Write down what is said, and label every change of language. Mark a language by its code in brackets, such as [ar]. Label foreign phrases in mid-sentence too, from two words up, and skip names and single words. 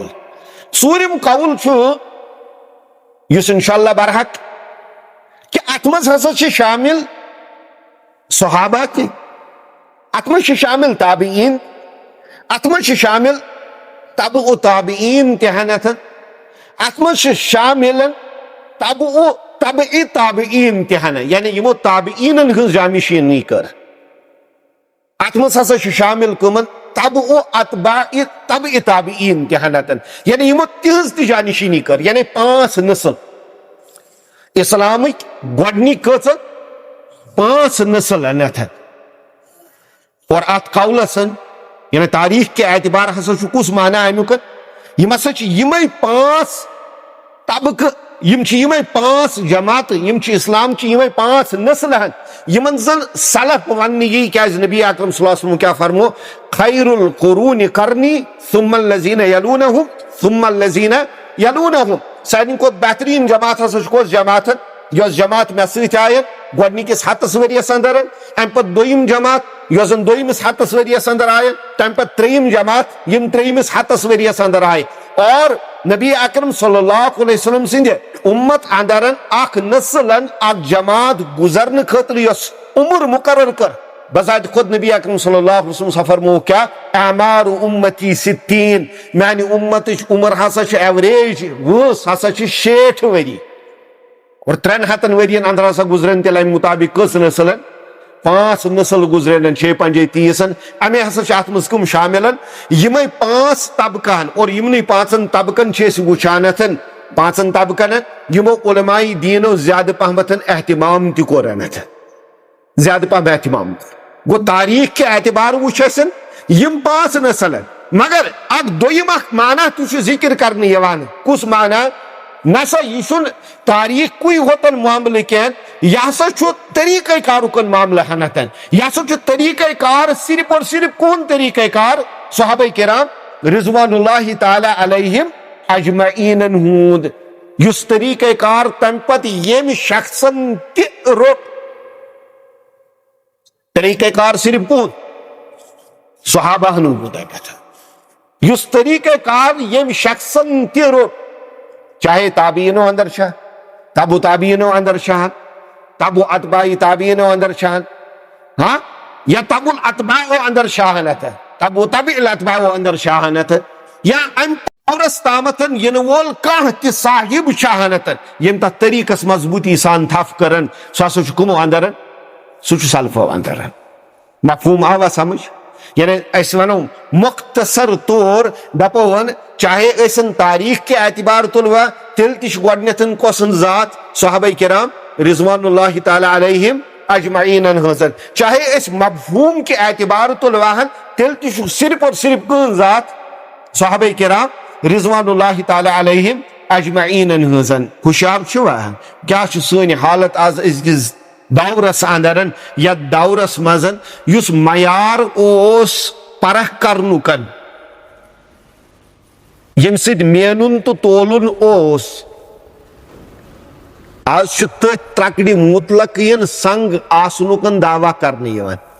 [ks] ژوٗرِم قول چھُ یُس انشاءاللہ برحق کہ اتھ منٛز ہسا چھِ شامل صحابہ تہِ اتھ منٛز چھِ شامل تابعین اتھ منٛز چھِ شامل تبعُ تابعین تہِ ہن اتھ منٛز چھِ شامل تبعُ تبعِ تابعین تہِ ہن یعنی یِمو تابعینن ہٕنٛز جانشینی کٔر. اتھ منٛز ہسا چھِ شامل کٕمن تبعُ اتباع تبعِ تابعین تہِ ہن یعنی یِمو تِہنٛز تہِ جانشینی کٔر یعنی 5 نسل اسلامٕکۍ گۄڈنِکۍ کۭژاہ 5 نسل اور ات قولس یعنی [ur] تاریخ کے اعتبار [ks] ہسا چھُ کُس معنی امیُک یِم ہسا چھِ یِمے 5 طبقہٕ یم چھِ یِمے 5 جماعتہٕ یم چھِ اسلام چہِ یِمے 5 نسل ہن یمن زن سلف وننہٕ یی کیازِ نبی اکرم [ar] صلی اللہ علیہ وسلم [ks] کیا فرمو [ar] خیر القرون قرنی ثم الذین یلونہم [ks] ثم الذین یلونہم. سارنٕے کھۄتہٕ بہتریٖن جماعت ہسا چھِ کۄس جماعت یۄس جماعت مےٚ سۭتۍ آیہِ گۄڈنِکِس 100 ؤرِیس اندر امہِ پتہٕ دوٚیِم جماعت یۄس زن دوٚیمِس 100 ؤرِیس اندر آیہِ تمہِ پتہٕ ترٛیٚیِم جماعت یِم ترٛیٚیِمِس 100 ؤرِیس اندر آیہِ. اور نبی اکرم صلی اللہ علیہ وسلم سٕنٛدِ اُمت اندرن اکھ نسلن اکھ جماعت گزرنہٕ خٲطرٕ یۄس عمر مقرر کٔر [ur] بذات خود [ks] نبی اکرم [ar] صلی اللہ علیہ [ks] وسلم سا فرمو کیا [ar] اعمار امتی [ks] 60 میانہِ اُمتٕچ عمر ہسا چھِ ایوریج وٲنٛس ہسا چھِ 60 ؤری اور 300 ؤرین اندر ہسا گزرن تیٚلہِ امہِ مطابق کٔژ نسلن 5 نسل گزرن 6 5 30 امے ہسا چھِ اتھ منٛز کٕم شامل یِمے 5 طبقہٕ اور یِمنٕے 5 طبقن چھِ أسۍ وٕچھان 5 طبقن یِمو علماء دیٖنو زیادٕ پہمتھ اہتمام تہِ کوٚر زیادٕ پہم اہتمام گوٚو [ur] تاریخ کے اعتبار [ks] وٕچھ أسۍ یِم 5 نسل مگر اکھ دوٚیِم اکھ معنی تہِ چھُ ذکر کرنہٕ یِوان. کُس معنی نسا یہ چھُنہٕ تاریخکُے ہوتن معاملہٕ کینٛہہ یہِ ہسا چھُ طریٖقے کارُکن معاملہٕ ہنتھ یہِ ہسا چھُ طریٖقے کار [ur] صرف اور صرف [ks] کون طریٖقے کار صحابہ کرام [ar] رضوان اللہ تعالیٰ علیہم [ks] اجمعینن ہُنٛد یُس طریٖقے کار تمہِ پتہٕ ییٚمہِ شخصن تہِ روٚٹ طریٖقے کار صرف کون صحابہ ہُنٛد یُس طریٖقے کار ییٚمہِ شخصن تہِ روٚٹ چاہے تابعینو اندر چھا تبعُ تابعینو اندر چھا تبعُ اتباع تابعینو اندر چھا ہاں یا تبعُ الاتباع اندر شاہنت تبعُ تبع الاتباع اندر شاہنت یا ام دورس تامتھ ینہٕ وول کانٛہہ تہِ صاحب شاہنت یم تتھ طریقس مضبوطی سان تھپھ کرن سُہ ہسا چھُ کٕمو اندر سُہ چھُ سلفو اندر. مفہوم آوا سمجھ یعنی أسۍ ونو مختصر طور دپو چاہے ٲسِن [ur] تاریخ کے اعتبار [ks] تُلوا تیٚلہِ تہِ چھُ گۄڈنیتھ کۄسُن ذات صحابہ کرام [ar] رضوان اللہ تعالیٰ علیہم [ks] اجمعینن ہٕنٛز چاہے أسۍ [ur] مفہوم کے اعتبار [ks] تُلواہن تیٚلہِ تہِ چھُ [ur] صرف اور صرف [ks] کٕہٕنٛز ذات صحابہ کرام [ar] رضوان اللہ تعالیٰ علیہم [ks] اجمعینن ہٕنٛز. ہُشیار چھُوا کیاہ چھُ سٲنۍ حالت آز أزکِس دورس اندر یتھ دورس منٛز یُس معیار اوس پرکھ کرنُک ییٚمہِ سۭتۍ مینُن تہٕ تولُن اوس آز چھُ تٔتھۍ ترکڑِ مطلقین سنگ آسنُک دعویٰ کرنہٕ یِوان.